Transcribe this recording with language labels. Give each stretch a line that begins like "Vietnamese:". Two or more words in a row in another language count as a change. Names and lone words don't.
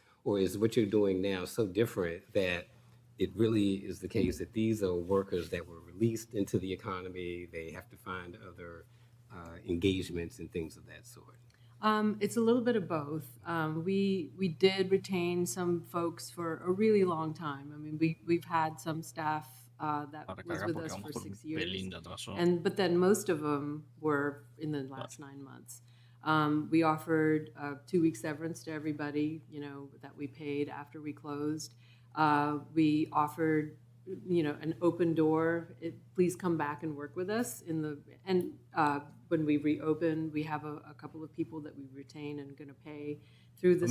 English: Or is what you're doing now so different that it really is the case that these are workers that were released into the economy, they have to find other engagements and things of that sort? It's a little bit of both. We did retain some folks for a really long time. I mean, we've had some staff that
Spanish: Para
English: was
Spanish: recargar
English: with
Spanish: porque
English: us
Spanish: vamos
English: for
Spanish: por un
English: 6 years.
Spanish: pelín de atraso.
English: But then most of them were in the last 9 months. We offered 2 week severance to everybody, that we paid after we closed. We offered, an open door. Please come back and work with us when we reopen, we have a couple of people that we retain and going to pay through this